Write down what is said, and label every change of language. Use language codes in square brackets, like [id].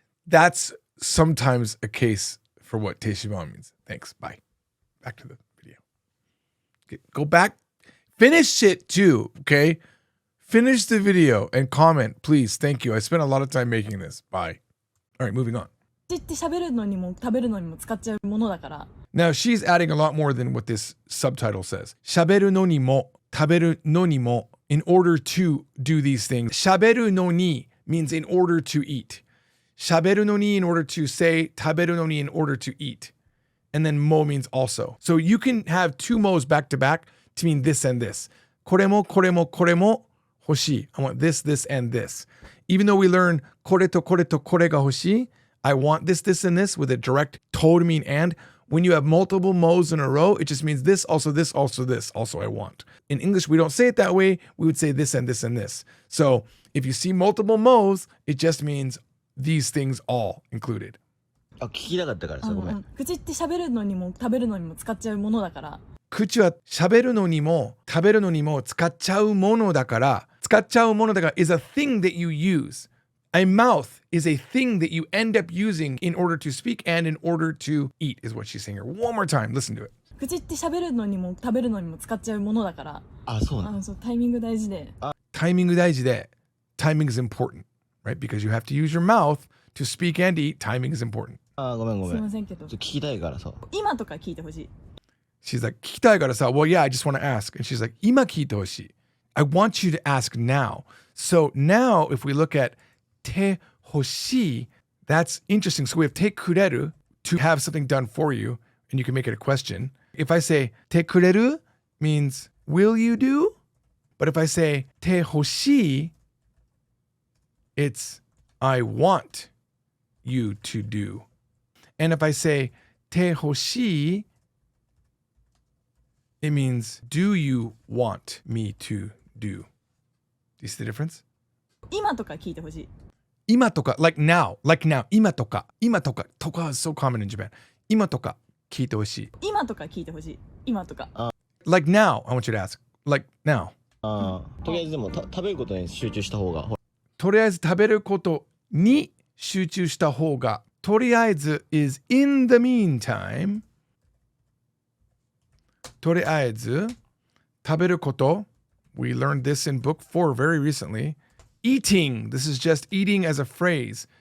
[en] That's sometimes a case for what てしまう means. Thanks. Bye. Back to the video. Go back. Finish it too, okay? Finish the video and comment, please. Thank you. I spent a lot of time making this. Bye. All right, moving on. [ja] 口って喋るのにも食べるのにも使っちゃうものだから。 [en] Now, she's adding a lot more than what this subtitle says. [ja] 喋るのにも食べるのにも [en] in order to do these things. 喋るのに means in order to eat. 喋るのに in order to say, 食べるのに in order to eat. And then mo means also. So you can have 2 mo's back to back to mean this and this. [ja] これもこれもこれも欲しい. [en] I want this, this, and this. Even though we learn [ja] これとこれとこれが欲しい, [en] I want this, this, and this with a direct to mean and. When you have multiple mo's in a row, it just means this, also this, also this, also I want. In English, we don't say it that way. We would say this and this and this. So if you see multiple mo's, it just means these things all included. [ja] 聞きたかったからさ、ごめん。口って喋るのにも食べるのにも使っちゃうものだから。口は喋るのにも食べるのにも使っちゃうものだから。 [en] 使っちゃうものだから is a thing that you use. A mouth is a thing that you end up using in order to speak and in order to eat, is what she's saying here. One more time, listen to it. [ja] 口って喋るのにも食べるのにも使っちゃうものだから。そうなの。そう、タイミング大事で。タイミング大事で。 [en] Timing is important. right? Because you have to use your mouth to speak and eat. Timing is important. [ja] あーごめんごすめん。いませんけど聞きたいからさ。今とか聞いてほしい [en] She's like, [ja] 聞きたいからさ. [en] Well, yeah, I just want to ask. And she's like, [ja] 今聞いてほしい. [en] I want you to ask now. So now, if we look at てほしい, that's interesting. So we have てくれる to have something done for you, and you can make it a question. If I say てくれる means will you do? But if I say てほしい, it's I want you to do. And if I say てほしい, it means do you want me to do? Do you see the difference? [ja] 今とか聞いてほしい [en] 今とか like now 今とかとか is so common in Japan [ja] 今とか聞いてほしい今とか聞いてほしい今とか [en] like now I want you to ask like now [ja] あーとりあえずでも食べることに集中した方が。ほらとりあえず食べることに集中した方が [en] とりあえず is in the meantime とりあえず食べること we learned this in book 4 very recently eating, this is just eating as a phrase.